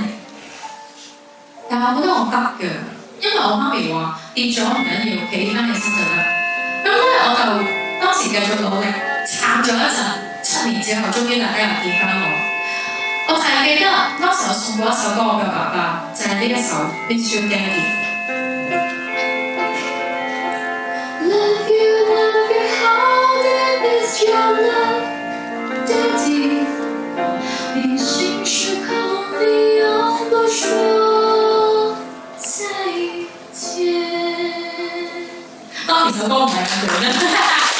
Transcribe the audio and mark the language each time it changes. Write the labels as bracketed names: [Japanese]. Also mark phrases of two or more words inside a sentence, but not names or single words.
[Cantonese] 但係我覺得我得嘅，因為我媽咪話跌咗唔緊要，企翻起身就得。咁咧我就當時繼續努力撐咗一陣，7年之後終於大家又見翻我。我就係記得當時我送過一首歌俾我爸爸，就係呢一首《Miss You Daddy》。 [English] Love you, how deep is your love, Daddy？ [Cantonese] 平行時空你用不說再見。當然首歌唔係咁短啦。